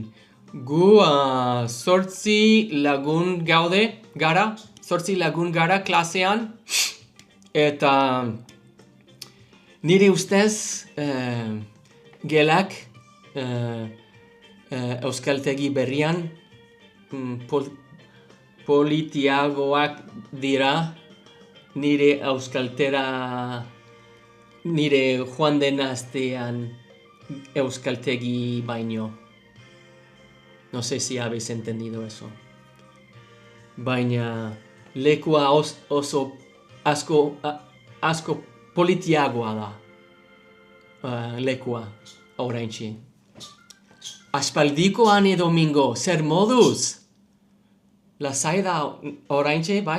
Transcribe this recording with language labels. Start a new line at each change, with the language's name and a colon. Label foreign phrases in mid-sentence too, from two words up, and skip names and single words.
Basque: Gu 8 lagun gara klasean, eta nire ustez gelak euskaltegi berrian politiagoak dira nire euskaltera nire joan den astean euskaltegi baino.
Spanish: No sé si habéis entendido eso.
Basque: Baina lekua oso asko politiagoa da. Lekua oraintxe. Aspaldiko ane domingo, zer moduz? Lasai da oraintxe, bai?